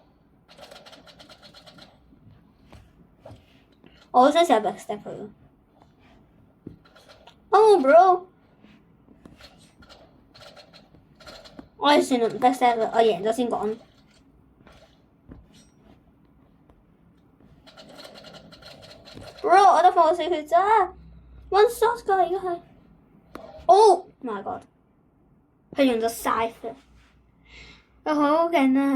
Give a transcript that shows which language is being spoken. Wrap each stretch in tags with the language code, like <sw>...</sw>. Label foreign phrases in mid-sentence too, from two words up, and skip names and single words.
<yue>我好想試下 backstab 佢啊。</yue> <en>Oh bro，</en> <yue>我哋算啦，唔 backstab 啦，我贏咗先講。bro， 我得放4血咋 ，</yue> <en>one shot</en> <yue>㗎而家係。</yue> <en>Oh my god，</en> <yue>佢用咗 save 嘅，佢好勁啊！</yue>